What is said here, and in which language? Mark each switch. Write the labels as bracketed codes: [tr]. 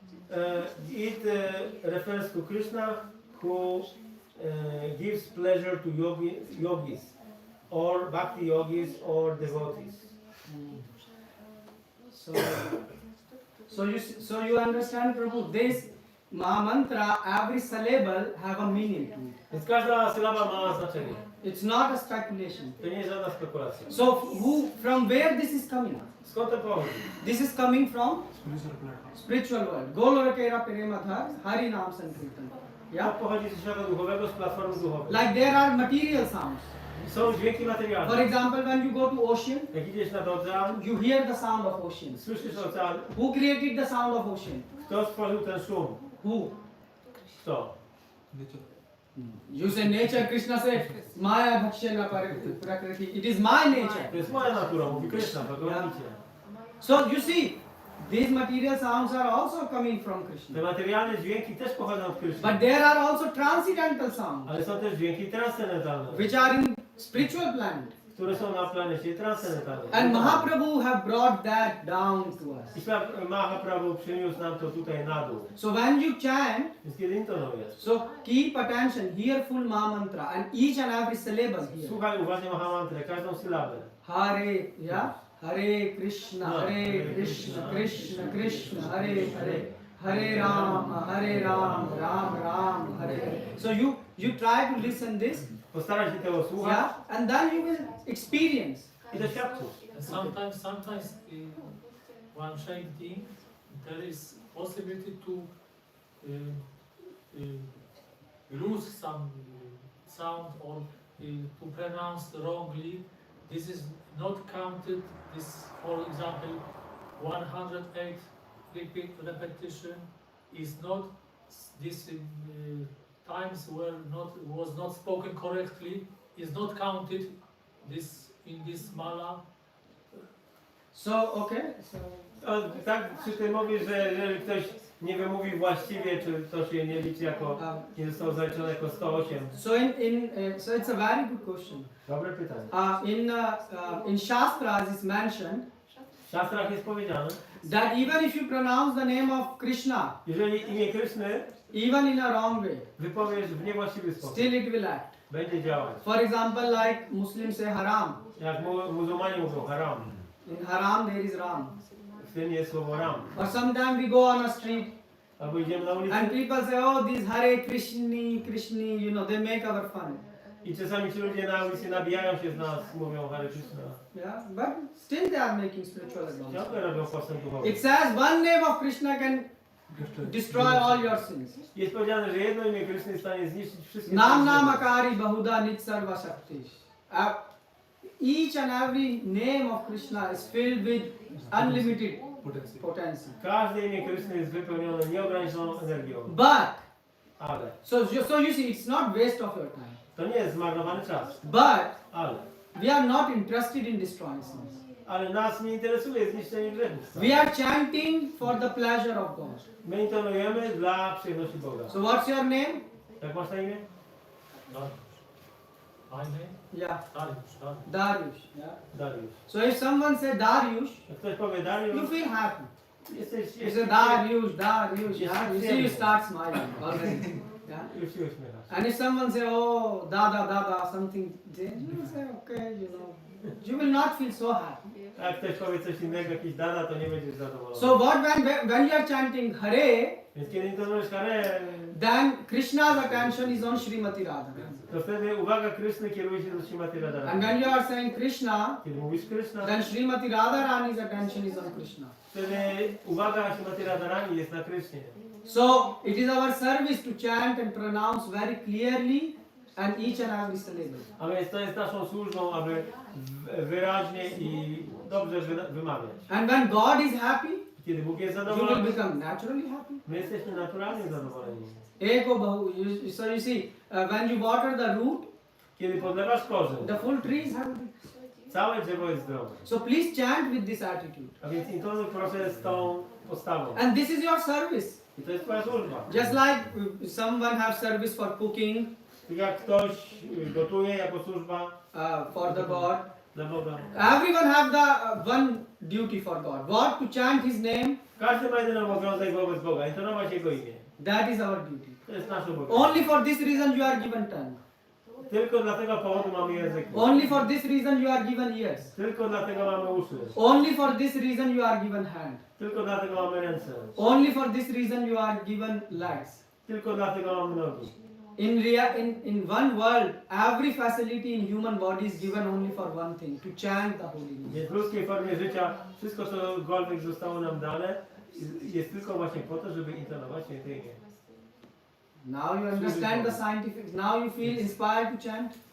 [en] It refers to Krishna, who gives pleasure to yogis, or bhakti yogis, or devotees. So you understand, Prabhu, this mantra, every syllable have a meaning to it. [pl] Więc każda sylaba ma znaczenie. [en] It's not a speculation. [pl] To nie jest żadna spekulacja. [en] So from where this is coming? [pl] Skąd to pochodzi? [en] This is coming from spiritual world. [sa] Golorakera Perematha, Hari Nam Sankirtan. [pl] To [en] Yeah? [pl] pochodzi ze świata duchowego, z platformy duchowej. [en] Like there are material sounds. [pl] Są dźwięki [en] For [pl] materialne. [en] example, when you go to ocean, [pl] Jak idziesz nad ocean, [en] you hear the sound of ocean. [pl] słyszysz ocean. [en] Who created the sound of ocean? [pl] Kto stworzył ten szum? [en] Who? [pl] Kto? [en] You say nature, Krishna said, [sa] Maya Bhakshana Prakriti. [en] It is my nature. [pl] To jest moja natura, mówi Krishna, Bhagavad-gita. [en] So you see, these material sounds are also coming from [pl] Te [en] Krishna. [pl] materialne dźwięki też pochodzą od Krishna. [en] But there are also transcendental sounds, [pl] Ale są też dźwięki transcendentalne, [en] which are in spiritual planet. [pl] które są na planecie transcendentalnej. [en] And Mahaprabhu have brought that down to us. [pl] I Mahaprabhu przyniósł nam to tutaj na dół. [en] So when you chant, [pl] Więc kiedy intonujesz, [en] so keep attention, hear full Maha mantra and each and every syllable here. [pl] słuchaj uważnie Mahamantrę, każdą sylabę. [sa] Hare, yeah? Hare Krishna, Krishna Krishna, Hare Hare. Hare Ram, Ram Ram, Hare Hare. So [en] You try to listen this, [pl] Postaraj się tego słuchać [en] yeah, and then you will experience. [pl] i doświadczysz. [en] And sometimes one chanting, there is possibility to lose some sound or to pronounce wrongly. This is not counted. This, for example, 108 repetition is not this times was not spoken correctly is not counted. This in this mala. So, okay. So, [pl] O, tak przy tym mówię, że jeżeli ktoś nie wymówi właściwie, czy to się nie liczy jako, nie zostało zaliczone jako 108. [en] so so it's a very good question. [pl] Dobre pytanie. [en] In Shastras it's mentioned [pl] W Szastrach jest powiedziane, [en] that even if you pronounce the name of Krishna, [pl] jeżeli imię Kryszny [en] even in a wrong way, [pl] wypowiesz w niewłaściwy sposób, [en] still it will act. [pl] będzie działać. [en] For example, like Muslims say haram. [pl] Jak muzułmanie mówią haram, [en] In haram there is ram. [pl] w tym jest słowo ram. [en] Or sometimes we go on a street [pl] Albo idziemy na ulicę [en] and people say, oh, these Hare Krishni, you know, they make our fun. [pl] i czasami ci ludzie na ulicy nabijają się z nas, mówią Hare Krishna. [en] Yeah, but still they are making spiritual advance. [pl] Ciągle robią postęp duchowy. [en] It says one name of Krishna can destroy all your sins. [pl] Jest powiedziane, że jedno imię Kryszny jest w stanie zniszczyć wszystkie [sa] Nam [pl] twoje [sa] Namakari Bahuda Nit Sarva Shaktish. [en] Each and every name of Krishna is filled with unlimited potency. [pl] Każde imię Kryszny jest wypełnione nieograniczoną energią. [en] But, [pl] Ale [en] so you see, it's not waste of your time. [pl] to nie jest zmarnowany czas. [en] But [pl] Ale. [en] we are not interested in destroying sins. [pl] Ale nas nie interesuje zniszczenie grzechów. [en] We are chanting for the pleasure of God. [pl] My intonujemy dla przyjemności Boga. [en] So what's your name? [pl] Jak masz na imię? [en] Dariusz. My name? Yeah, [pl] Dariusz. [en] Dariush. Yeah. [pl] Dariusz. [en] So if someone say Dariush, [pl] Jak ktoś powie [en] you [pl] Dariusz, [en] feel happy. [pl] jesteś [en] You say Dariush, Dariush. Yeah. You see, you Yes. start smiling already. Yeah. [pl] już się uśmiechasz. [en] And if someone say, oh, Dada, something, then you will say, okay, you know, you will not feel so happy. [pl] A jak ktoś powie coś innego, jakiś dada, to nie będziesz zadowolony. [en] So when you are chanting Hare, [pl] Więc kiedy intonujesz Hare, [en] then Krishna's attention is on Srimati Radha. [pl] to wtedy uwaga Kryszny kieruje się do Śrimati Radharani. [en] And when you are saying Krishna, [pl] Kiedy mówisz Kryszna, [en] then Srimati Radharani's attention is on Krishna. [pl] wtedy uwaga Śrimati Radharani jest na Krysznie. [en] So it is our service to chant and pronounce very clearly and each and every syllable. [pl] A więc to jest naszą służbą, aby wyraźnie i dobrze wymawiać. [en] And when God is happy, [pl] Kiedy Bóg jest [en] you will [pl] zadowolony, [en] become naturally happy. [pl] my jesteśmy naturalnie zadowoleni. [sa] Eko bahu. [en] So you see, when you water the root, [pl] Kiedy podlewasz korzeń, [en] the full tree is happy. [pl] całe drzewo jest zdrowe. [en] So please chant with this attitude. [pl] A więc intonuj proszę z tą postawą. [en] And this is your service. [pl] I to jest twoja służba. [en] Just like someone have service for cooking, [pl] Tak jak ktoś gotuje jako służba [en] for the God. [pl] dla Boga. [en] Everyone have the one duty for God. What? To chant His name. [pl] Każdy ma jeden obowiązek wobec Boga, intonować Jego imię. [en] That is our duty. [pl] To jest nasz obowiązek. [en] Only for this reason you are given tongue. [pl] Tylko dla tego powodu mamy język. [en] Only for this reason you are given ears. [pl] Tylko dlatego mamy uszy. [en] Only for this reason you are given hand. [pl] Tylko dlatego mamy ręce. [en] Only for this reason you are given legs. [pl] Tylko dlatego mamy nogi. [en] In one world, every facility in human body is given only for one thing, to chant the holy name. [pl] Więc w ludzkiej formie życia wszystko, cokolwiek zostało nam dane, jest tylko właśnie po to, żeby intonować święte imię. [en] Now you understand the scientific, now you feel inspired to chant.